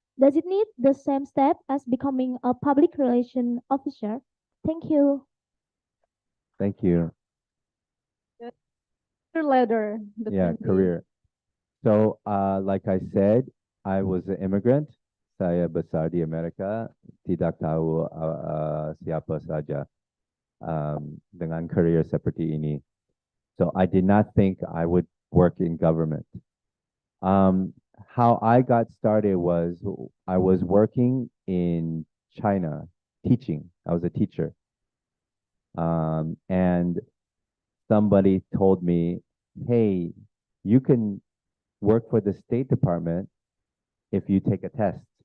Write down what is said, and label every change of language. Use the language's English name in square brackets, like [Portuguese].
[English] Does it need the same step as becoming a public relation officer? Thank you. Thank you. Ladder. Yeah, career. So, like I said, I was an immigrant. [Indonesian] Saya besar di Amerika. Tidak tahu siapa saja dengan career seperti ini. [English] So I did not think I would work in government. How I got started was I was working in China teaching. I was a teacher. And somebody told me, hey, you can work for the State Department if you take a test.